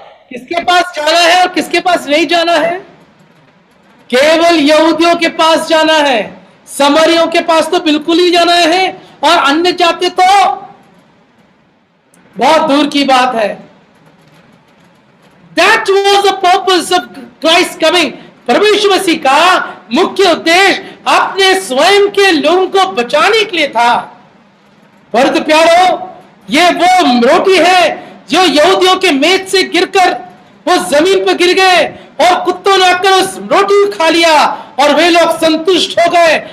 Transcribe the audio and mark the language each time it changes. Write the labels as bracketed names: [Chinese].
[Hindi] किसके पास जाना है और किसके पास नहीं जाना है? केवल यहूदियों के पास जाना है, समरियों के पास तो बिल्कुल ही जाना है, और अन्य जाति तो बहुत दूर की बात है। [English] That was the purpose of Christ coming। [Hindi] परमेश्वर मसीह का मुख्य उद्देश्य अपने स्वयं के लोगों को बचाने के लिए था। परंतु प्यारो, ये वो रोटी है जो यहूदियों के मेज से गिरकर वो जमीन पर गिर गए और कुत्तों ने आकर उस रोटी को खा लिया और वे लोग संतुष्ट हो गए।